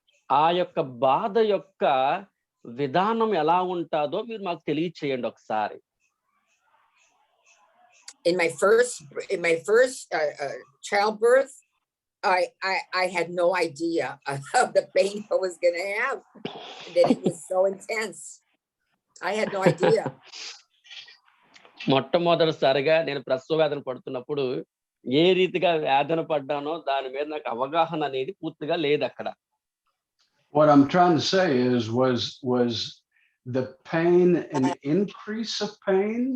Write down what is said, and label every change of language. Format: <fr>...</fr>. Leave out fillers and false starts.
<te>ఆ యొక్క బాధ యొక్క విధానం ఎలా ఉంటుందో మీరు మాకు తెలియచేయండి ఒకసారి.</te> <en>In my first childbirth, I had no idea of the pain I was going to have, that it was so intense. I had no idea.</en> <te>మొట్టమొదటిసారిగా నేను ప్రసవ వేదన పడుతున్నప్పుడు ఏ రీతిగా వేదన పడ్డానో దాని మీద నాకు అవగాహన అనేది పూర్తిగా లేదు అక్కడ.</te> <en>What I'm trying to say was the pain an increase of pain?</en>